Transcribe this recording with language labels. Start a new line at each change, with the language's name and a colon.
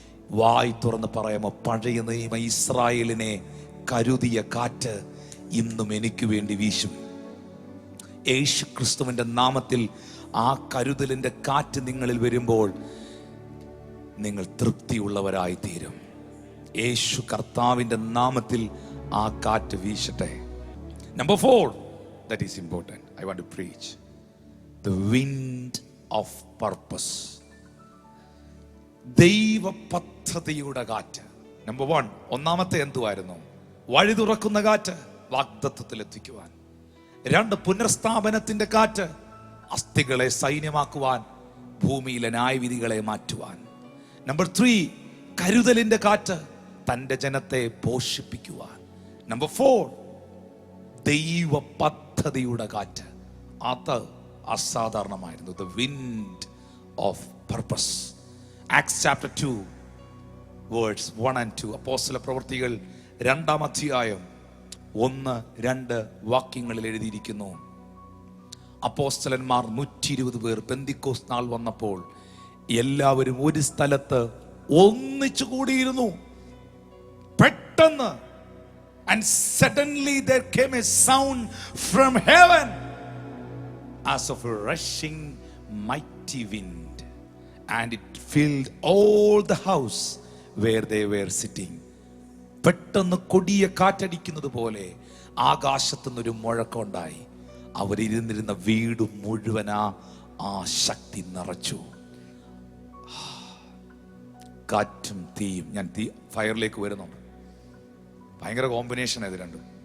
Malayalam: വായി തുറന്ന് പറയാമോ, പഴയ നിയമ ഇസ്രായേലിനെ കരുതിയ കാറ്റ് ഇന്നും എനിക്ക് വേണ്ടി വീശും. യേശു ക്രിസ്തുവിന്റെ നാമത്തിൽ ആ കരുതലിന്റെ കാറ്റ് നിങ്ങളിൽ വരുമ്പോൾ നിങ്ങൾ തൃപ്തിയുള്ളവരായി തീരും. യേശു കർത്താവിന്റെ നാമത്തിൽ ആ കാറ്റ് വീശട്ടെ.
English: Number 4, that is important, I want to preach the wind of purpose.
Malayalam: ദൈവ പദ്ധതിയുടെ കാറ്റ്. നമ്പർ 1, ഒന്നാമത്തെ എന്തുവായിരുന്നു? വഴി തുറക്കുന്ന കാറ്റ്, വാഗ്ദത്തത്തിൽ എത്തിക്കുവാൻ. 2, പുനർസ്ഥാപനത്തിന്റെ കാറ്റ്, അസ്ഥികളെ സൈന്യമാക്കുവാൻ, ഭൂമിയിലെ ന്യായവിധികളെ മാറ്റുവാൻ. നമ്പർ 3, കരുതലിന്റെ കാറ്റ്, തൻ്റെ ജനത്തെ പോഷിപ്പിക്കുവാൻ. നമ്പർ 4, ദൈവ പദ്ധതിയുടെ കാറ്റ്. അത് അസാധാരണമായിരുന്നു.
English: The wind of purpose. Acts chapter 2 words 1 and 2.
Malayalam: അപ്പോസ്തല പ്രവൃത്തികൾ 2-ാം അധ്യായം 1-2 വാക്യങ്ങളിൽ എഴുതിയിരിക്കുന്നു. അപ്പോസ്തലന്മാർ 120 പേർ പെന്തിക്കോസ്ത് നാൾ വന്നപ്പോൾ എല്ലാവരും ഒരു സ്ഥലത്ത് ഒന്നിച്ചു കൂടിയിരുന്നു. പെട്ടെന്ന്
English: and suddenly there came a sound from heaven as of a rushing mighty wind, and it filled all the house where they were sitting.
Malayalam: പെട്ടെന്ന് കൊടിയ കാറ്റടിക്കുന്നത് പോലെ ആകാശത്തുനിന്നൊരു മുഴക്കമുണ്ടായി. അവരിരുന്നിരുന്ന വീട് മുഴുവൻ ആ ശക്തി നിറച്ചു. കാറ്റും തീയും. ഞാൻ ഫയറിലേക്ക് വരുന്നുണ്ട്. ഭയങ്കര കോമ്പിനേഷൻ ഇത് രണ്ടും.